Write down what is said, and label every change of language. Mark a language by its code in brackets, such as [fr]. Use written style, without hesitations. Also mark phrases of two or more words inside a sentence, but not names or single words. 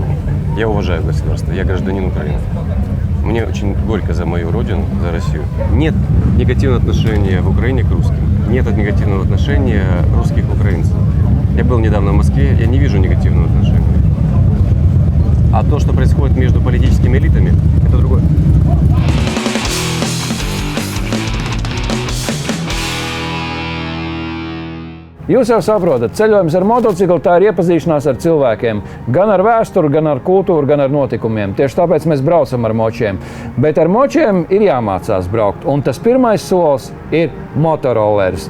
[ru] Я уважаю государство, я гражданин Украины. Мне очень горько за мою родину, за Россию. Нет негативного отношения в Украине к русским. Нет негативного отношения русских к украинцам. Я был недавно в Москве, я не вижу негативного отношения. А то, что происходит между политическими элитами, это другое. [lv] Jūs jau saprotat, ceļojums ar motociklu tā ir iepazīšanās ar cilvēkiem. Gan ar vēsturi, gan ar kultūru, gan ar notikumiem. Tieši tāpēc mēs braucam ar močiem. Bet ar močiem ir jāmācās braukt. Un tas pirmais solis ir motorollers.